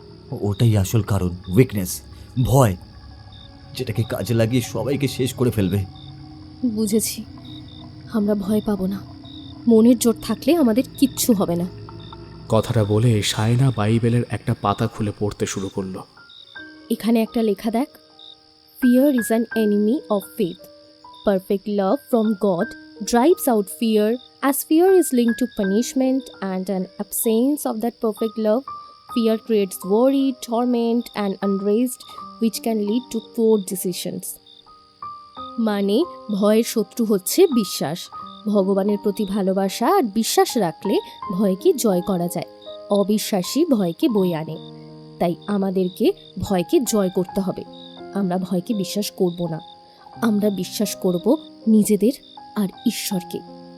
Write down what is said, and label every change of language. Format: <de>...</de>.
<bn>ওটাই আসল কারণ, উইকনেস, ভয়, যেটাকে কাজে লাগিয়ে সবাইকে শেষ করে ফেলবে। বুঝেছি, আমরা ভয় পাবো না। মনের জোর থাকলে আমাদের কিচ্ছু হবে না। কথাটা বলে সায়না বাইবেলের একটা পাতা খুলে পড়তে শুরু করলো। এখানে একটা লেখা দেখ,</bn> <en>Fear is an enemy of faith, perfect love from God drives out fear, as fear is linked to punishment and an absence of that perfect love. Fear creates worry, torment and unrest, which can lead to poor decisions.</en> <bn>মানে ভয়ের শত্রু হচ্ছে বিশ্বাস। ভগবানের প্রতি ভালোবাসা আর বিশ্বাস রাখলে ভয়কে জয় করা যায়। অবিশ্বাসী ভয়কে বয়ে আনে। তাই আমাদেরকে ভয়কে জয় করতে হবে। আমরা ভয়কে বিশ্বাস করব না, আমরা বিশ্বাস করব নিজেদের আর ঈশ্বরকে।</bn>